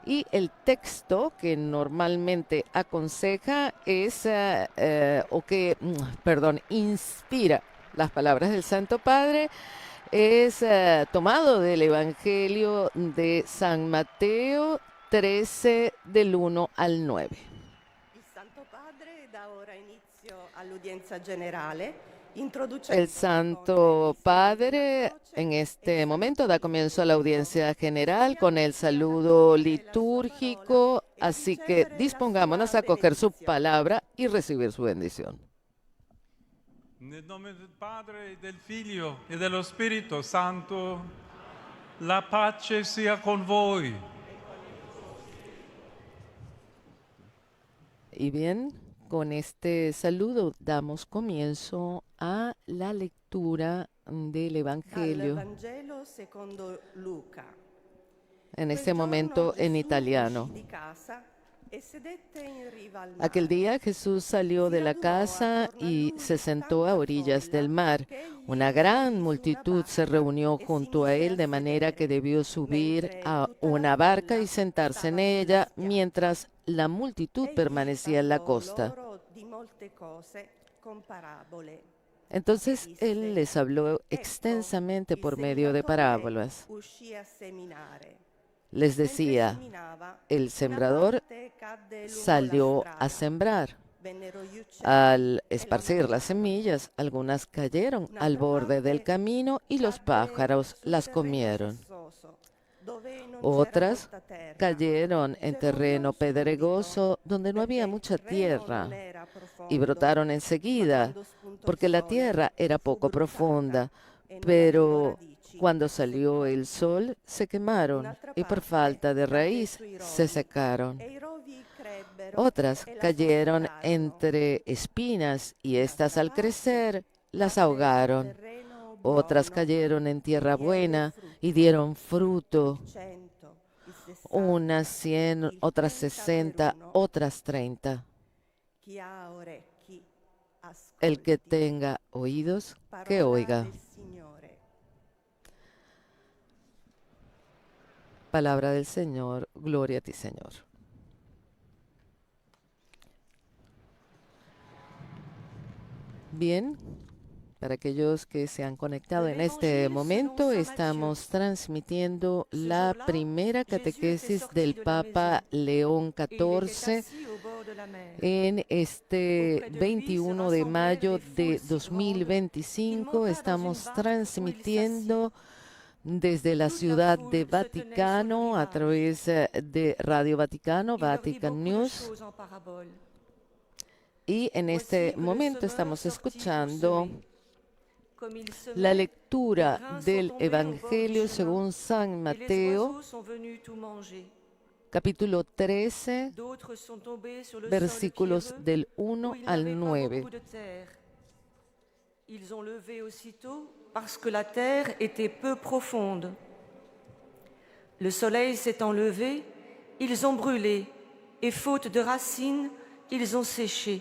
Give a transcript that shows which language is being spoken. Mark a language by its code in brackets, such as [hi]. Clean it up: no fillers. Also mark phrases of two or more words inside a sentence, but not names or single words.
[es] Y el texto que normalmente aconseja es, inspira las palabras del Santo Padre, es tomado del Evangelio de San Mateo 13, del 1 al 9. [it] Il Santo Padre dà ora inizio all'udienza generale, introducendo [es] El Santo Padre en este momento da comienzo a la audiencia general con el saludo litúrgico, así que dispongámonos a coger su palabra y recibir su bendición. [it] Nel nome del Padre, del Figlio e dello Spirito Santo, la pace sia con voi. [es] Y bien, con este saludo damos comienzo a la lectura del [it] dal [es] Evangelio, [it] Vangelo secondo Luca. [es] en [it] Quel [es] este [it] giorno [es] momento en [it] Gesù [es] italiano. [it] uscì di casa e sedette in riva al mare. [es] Aquel día Jesús salió de la casa y se sentó a orillas del mar. Una gran multitud se reunió junto a él de manera que debió subir a una barca y sentarse en ella mientras la multitud [it] Egli [es] permanecía en la [it] parlò [es] costa. [it] loro di molte cose con parabole. [es] Entonces él les habló extensamente por medio de parábolas. [it] Uscì a seminare. [es] Les [it] Mentre [es] decía, [it] seminava, [es] el [it] una [es] salió [it] parte cadde lungo [es] salió [it] la [es] a [it] strada. [es] sembrar. [it] Vennero gli uccelli [es] Al [it] e la [es] esparcir las [it] mangiarono. [es] semillas, algunas cayeron [it] Un'altra [es] al borde del [it] parte [es] camino y los [it] cadde [es] pájaros [it] sul [es] las [it] terreno [es] comieron. [it] fossoso, dove non c'era [es] Otras [it] molta terra. [es] cayeron en terreno pedregoso donde no había [it] perché [es] mucha [it] il terreno [es] tierra [it] non era [es] y [it] profondo, [es] brotaron [it] ma [es] enseguida [it] quando spuntò [es] porque [it] il [es] la [it] sole [es] tierra era [it] fu [es] poco [it] bruciata [es] profunda, [it] e non avendo [es] pero [it] radici [es] cuando [it] e [es] salió [it] seccò. [es] el sol se quemaron [it] Un'altra [es] y por [it] parte [es] falta de [it] cadde [es] raíz [it] sui [es] se [it] rovi, [es] secaron. [it] e i rovi crebbero [es] Otras [it] e la [es] cayeron [it] soffocarono. [es] entre espinas y éstas [it] Un'altra [es] al [it] parte [es] crecer las [it] cadde su [es] ahogaron. [it] terreno [es] Otras [it] buono [es] cayeron en tierra [it] e diede [es] buena y [it] frutto, [es] dieron fruto, [it] il 100, il 60, [es] unas 100, [it] il [es] otras [it] 30 per [es] 60, [it] uno. [es] otras 30. [it] Chi ha orecchi, [es] El que [it] ascolti. [es] tenga oídos, que [it] Parola [es] oiga. [it] del Signore. [es] Palabra del Señor, gloria a ti, Señor. Bien, para aquellos que se han conectado en este momento, estamos transmitiendo la primera catequesis del Papa León [fr] Et il était [es] XIV [fr] assis au bord de la mer. [es] en este 21 de mayo de 2025. Estamos transmitiendo desde la ciudad de Vaticano a través de Radio Vaticano, [fr] Il leur dit [es] Vatican [fr] beaucoup de [es] News. [fr] choses en parabole. [es] Y en este momento estamos escuchando [fr] Comme il semait, [es] la [fr] les [es] lectura [fr] grains sont [es] del [fr] tombés au bord du [es] Evangelio [fr] chemin, [es] según San [fr] et les [es] Mateo, [fr] oiseaux sont venus tout manger. [es] capítulo 13, [fr] D'autres sont tombés sur le [es] versículos [fr] sol pierreux, [es] del [fr] où [es] 1 [fr] il [es] al [fr] n'avait pas [es] 9. [fr] beaucoup de terre. Ils ont levé aussitôt parce que la terre était peu profonde. Le soleil s'étant levé, ils ont brûlé, et faute de racines, ils ont séché.